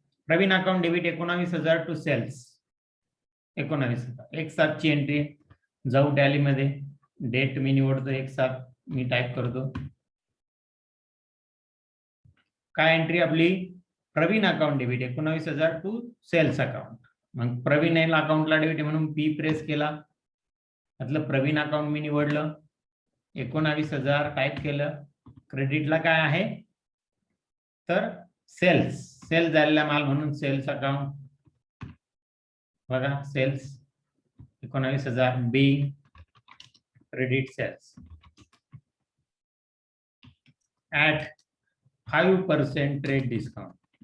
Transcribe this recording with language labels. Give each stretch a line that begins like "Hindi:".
Marathi: Pravin account debit 19,000 to cells 19,000. 1/7ची entry. जाऊ tally मध्ये, date मी निवडतो, 1/7 मी टाइप करतो. काय एंट्री आपली, Pravin account debit 19,000 to cells account. मग प्रवीण अकाउंटला डेबिट म्हणून पी प्रेस केला, त्यातलं प्रवीण अकाउंट मी निवडलं, 19,000 टाइप केलं. क्रेडिटला काय आहे तर सेल झालेला माल म्हणून सेल्स अकाउंट बघा, cells 19,000
English: being credit sales at 5% trade discount.